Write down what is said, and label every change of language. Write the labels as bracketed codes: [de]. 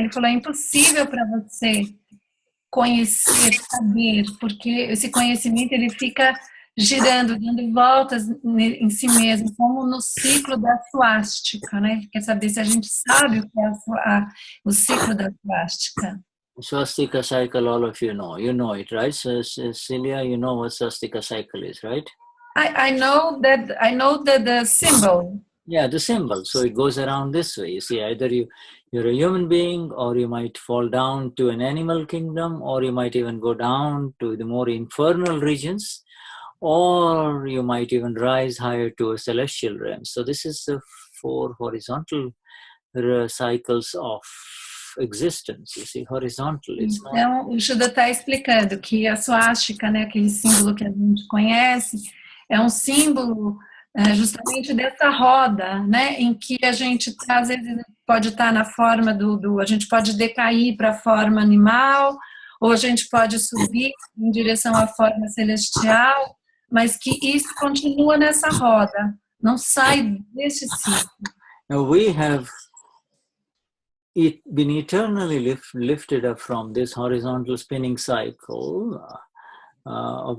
[pt] Ele falou, é impossível para você conhecer, saber, porque esse conhecimento ele fica girando, dando voltas em si mesmo, como no ciclo da suástica, né? Ele quer saber se a gente sabe o que é o ciclo da suástica. [en] Swastika cycle, all of you know it, right? So, Cecilia, you know what swastika cycle is, right? I know that the symbol. Yeah, the symbol. So it goes around this way. You see, either you're a human being, or you might fall down to an animal kingdom, or you might even go down to the more infernal regions, or you might even rise higher to a celestial realm. So this is the 4 horizontal cycles of existence. You see, horizontal. It's not. [pt] Então, o Shuddha está explicando que a suástica, né, aquele símbolo que a gente conhece, é um símbolo justamente dessa roda, né, em que a gente às vezes pode estar na forma a gente pode decair para a forma animal, ou a gente pode subir em direção à forma celestial, mas que isso continua nessa roda, não sai desse ciclo. [en] Now we have been eternally lifted up from this horizontal spinning cycle of